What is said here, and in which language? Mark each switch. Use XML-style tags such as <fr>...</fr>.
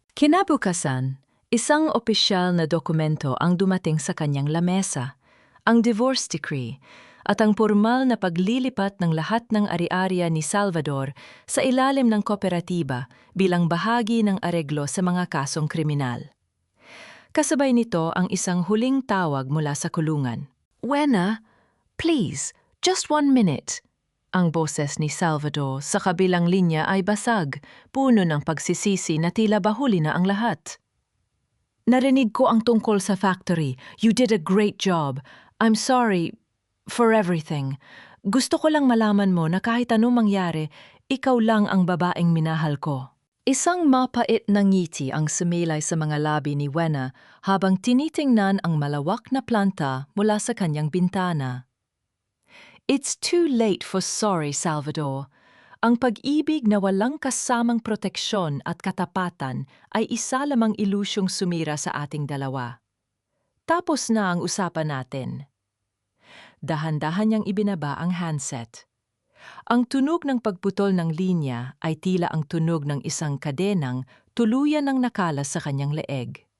<tl>Kinabukasan, isang opisyal na dokumento ang dumating sa kanyang lamesa, ang divorce decree, at ang formal na paglilipat ng lahat ng ari-ariya ni Salvador sa ilalim ng kooperatiba bilang bahagi ng areglo sa mga kasong kriminal. Kasabay nito ang isang huling tawag mula sa kulungan.</tl> <en>"Wena, please, just 1 minute."</en> <tl>Ang boses ni Salvador sa kabilang linya ay basag, puno ng pagsisisi na tila bahuli na ang lahat. "Narinig ko ang tungkol sa factory.</tl> <en>You did a great job. I'm sorry for everything.</en> <tl>Gusto ko lang malaman mo na kahit anong mangyari, ikaw lang ang babaeng minahal ko." Isang mapait na ngiti ang sumilay sa mga labi ni Wena habang tinitingnan ang malawak na planta mula sa kanyang bintana.</tl> <en>"It's too late for sorry, Salvador.</en> <tl>Ang pag-ibig na walang kasamang proteksyon at katapatan ay isa lamang ilusyong sumira sa ating dalawa. Tapos na ang usapan natin." Dahan-dahan niyang ibinaba ang handset. Ang tunog ng pagputol ng linya ay tila ang tunog ng isang kadenang tuluyan ng nakalas sa kanyang leeg.</tl>